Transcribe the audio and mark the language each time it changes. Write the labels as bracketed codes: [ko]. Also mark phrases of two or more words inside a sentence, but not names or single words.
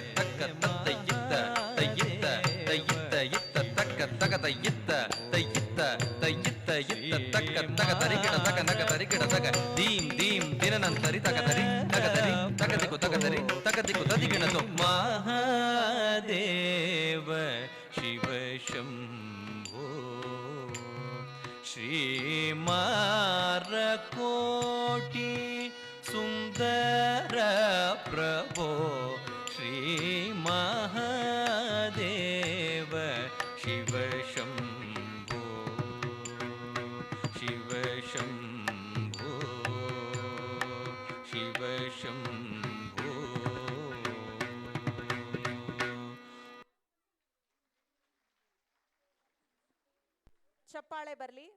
[sa] ತಕ್ಕ ತಯ್ಯಿತ್ತ ತಯ್ಯಿತ್ತ ತಯ್ಯಿತ್ತ ಇತ್ತ ತಕ್ಕ ತಕ ತಯ್ಯಿತ್ತ ತಯ್ಯಿತ್ತ ತಯ್ಯಿತ್ತ ಇತ್ತ ತಕ್ಕ ತಕ ತರಿಗಿಡ ತಕ ನಕ ತರಿಗಿಡ ತಕ ದೀಂ ದೀಂ ದಿನನಂತರಿ ತಕ ತರಿ ತಕ ತರಿ ತಕದಿಕು ತಕದಿಕು ತದಿಗಿಣತು ಮಹಾದೇವ ಶಿವ ಶಂಭೋ ಶ್ರೀಮಾರಕೋಟಿ ಸುಂದರ ಪ್ರಭೋ ಶ್ರೀ ಮಹಾದೇವ ಶಿವ ಶಂಭೋ ಶಿವ ಶಂಭೋ ಶಿವ ಶಂಭೋ. [kn] ಚಪ್ಪಾಳೆ ಬರಲಿ.